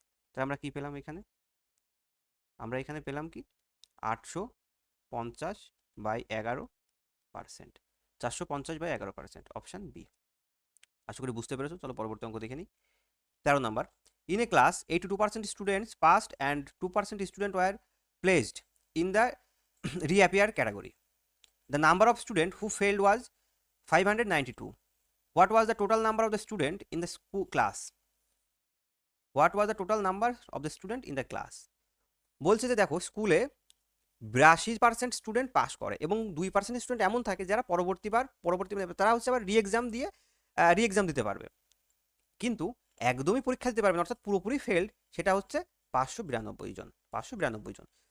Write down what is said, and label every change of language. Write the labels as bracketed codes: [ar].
[bn] তাহলে আমরা কি পেলাম এখানে, আমরা এখানে পেলাম কি 850/11%, 450/11%, অপশান বি। আশা করি বুঝতে পেরেছো। চলো পরবর্তী অঙ্ক দেখে নিই, [en] 13 number. In a class 82% students passed and 2% student were placed in the reappear category. The number of students who failed was 592. What was the total number of the student in the school class? What was the total number of the student in the class? [bn] বলছে যে দেখো স্কুলে 82% student pass করে এবং 2% student এমন থাকে যারা পরবর্তী তারা হচ্ছে আবার রি-এক্সাম দিতে পারবে, কিন্তু একদমই পরীক্ষা দিতে পারবে না, অর্থাৎ পুরোপুরি ফেল্ড, সেটা হচ্ছে 592 জন।